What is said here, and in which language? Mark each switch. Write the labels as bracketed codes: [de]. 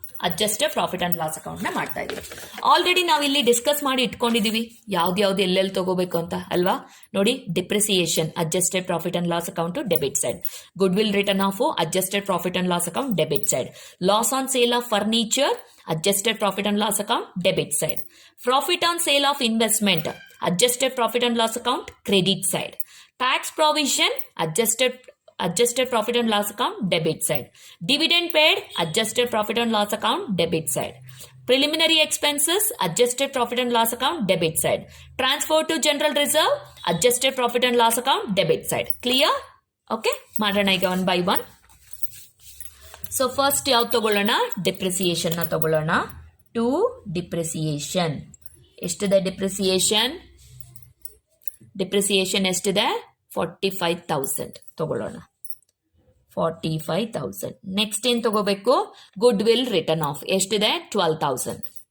[kn] Adjusted profit and loss account ನ ಮಾಡ್ತಾ ಇದೀವಿ. ಆಲ್ರೆಡಿ ನಾವು ಇಲ್ಲಿ ಡಿಸ್ಕಸ್ ಮಾಡಿ ಇಟ್ಕೊಂಡಿದೀವಿ ಯಾವ್ದು ಎಲ್ಲೆಲ್ಲಿ ತಗೋಬೇಕು ಅಂತ ಅಲ್ವಾ. [en] ನೋಡಿ, depreciation adjusted profit and loss account debit side, goodwill written off adjusted profit and loss account debit side, loss on sale of furniture adjusted profit and loss account debit side, profit on sale of investment adjusted profit and loss account credit side, tax provision adjusted profit and loss account debit side, dividend paid adjusted profit and loss account debit side, preliminary expenses adjusted profit and loss account debit side, transfer to general reserve adjusted profit and loss account debit side. Clear? Okay, [kn] ಮಾಡೋಣ ಈಗ [en] one by one. [kn] So first ಯಾವ್ದು ತಗೊಳ್ಳೋಣ, depreciation ನ ತಗೊಳ್ಳೋಣ. To depreciation ಎಷ್ಟಿದೆ, depreciation ಎಷ್ಟಿದೆ, 45,000 ತಗೊಳ್ಳೋಣ. 45,000. Next ಏನ್ ತಗೋಬೇಕು, ಗುಡ್ ವಿಲ್ ರಿಟರ್ನ್ ಆಫ್ ಎಷ್ಟಿದೆ, 12,000.